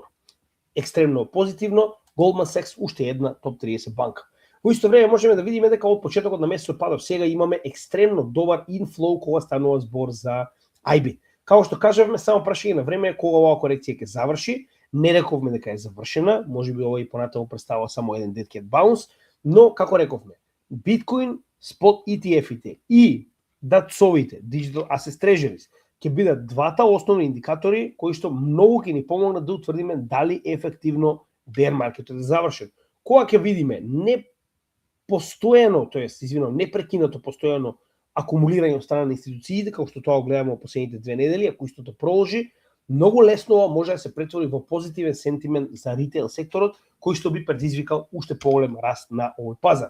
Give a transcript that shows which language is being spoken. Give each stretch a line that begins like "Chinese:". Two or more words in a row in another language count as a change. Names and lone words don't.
Macedonian: Екстремно позитивно, Goldman Sachs уште една топ 30 банка. Во исто време можеме да видиме дека од почетокот на месецот па до сега имаме екстремно добар инфлоу кога станува збор за IB. Како што кажавме, само прашање на време кога оваа корекција ќе заврши. Не рековме дека е завршена, можеби ова и понатаму представува само еден
English: dead cat bounce,
Macedonian: но како рековме, Bitcoin, Spot ETF-ите и DATS-овите,
English: Digital Asset Treasuries,
Macedonian: ќе бидат двата основни индикатори кои што многу ќе ни помогнат да утврдиме дали ефективно bear маркетот е завршен. Кога ќе видиме не непрекинато постојано акумулирање од страна на институциите, како што тоа гледаме во последните 2 недели, ако истото продолжи, многу лесно може да се претвори во позитивен сентимент за ритейл секторот, кој што би предизвикал уште поголем раст на овој пазар.